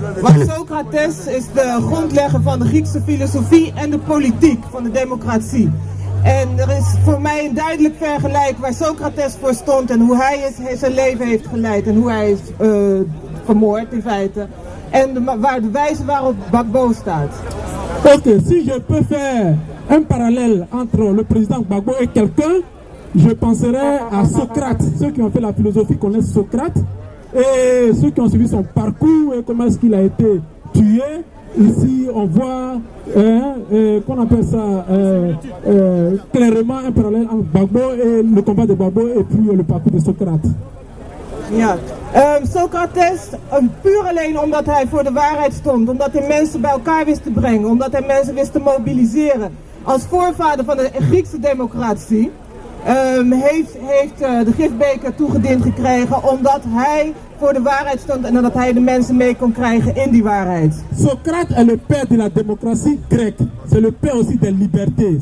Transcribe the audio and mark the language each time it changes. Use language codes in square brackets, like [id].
[nl] Want Socrates is de grondlegger van de Griekse filosofie en de politiek, van de democratie. En er is voor mij een duidelijk vergelijk waar Socrates voor stond en hoe hij zijn leven heeft geleid en hoe hij is vermoord in feite. En waar de wijze waarop Gbagbo staat. [fr] Ok, si je peux faire un parallèle entre le président Gbagbo et quelqu'un, je penserais à Socrate. Ceux qui ont fait la philosophie connaissent Socrate. Et ceux qui ont suivi son parcours et comment est-ce qu'il a été tué. Ici, on voit, qu'on appelle ça, clairement un parallèle entre Gbagbo et le combat de Gbagbo et puis le parcours de Socrate. [nl] Ja, Socrates, puur alleen omdat hij voor de waarheid stond, omdat hij mensen bij elkaar wist te brengen, omdat hij mensen wist te mobiliseren. Als voorvader van de Griekse democratie heeft de gifbeker toegediend gekregen omdat hij voor de waarheid stond en dat hij de mensen mee kon krijgen in die waarheid. [fr] Socrate est le père de la démocratie grecque. C'est le père aussi des libertés.